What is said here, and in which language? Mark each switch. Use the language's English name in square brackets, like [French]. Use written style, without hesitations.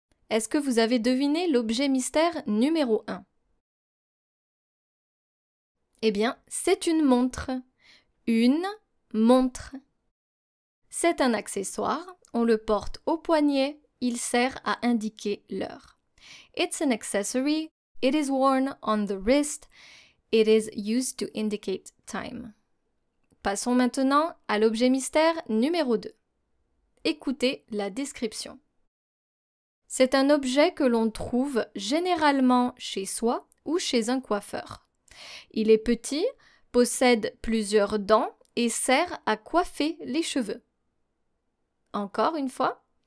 [French] Est-ce que vous avez deviné l'objet mystère numéro 1? Eh bien, c'est une montre. Une montre. C'est un accessoire. On le porte au poignet. Il sert à indiquer l'heure. [English] It's an accessory. It is worn on the wrist. It is used to indicate time. [French] Passons maintenant à l'objet mystère numéro 2. Écoutez la description. C'est un objet que l'on trouve généralement chez soi ou chez un coiffeur. Il est petit, possède plusieurs dents et sert à coiffer les cheveux. Encore une fois.